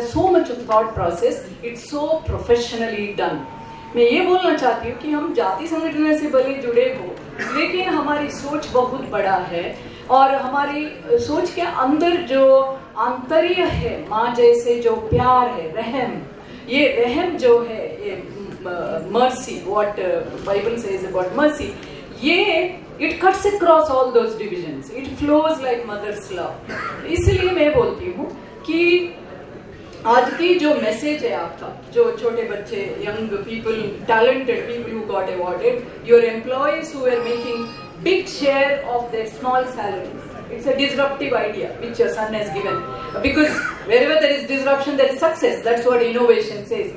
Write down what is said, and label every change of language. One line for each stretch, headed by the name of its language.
English: There's so much of thought process. It's so professionally done.
Hindi: मैं ये बोलना चाहती हूँ कि हम जाति संगठन से भले जुड़े हो, लेकिन हमारी सोच बहुत बड़ा है, और हमारी सोच के अंदर जो आंतर्य है, माँ जैसे जो प्यार है, रहम, ये रहम जो है, ये mercy,
English: what Bible says about mercy,
Hindi: ये
English: It cuts across all those divisions, it flows like mother's love.
Hindi: इसलिए मैं बोलती हूँ कि आज की जो मैसेज है आपका, जो छोटे बच्चे,
English: Young people, talented people who got awarded, your employees who are making big share of their small salaries. It's a disruptive idea which your son has given, because wherever there is disruption there is success. That's what innovation says.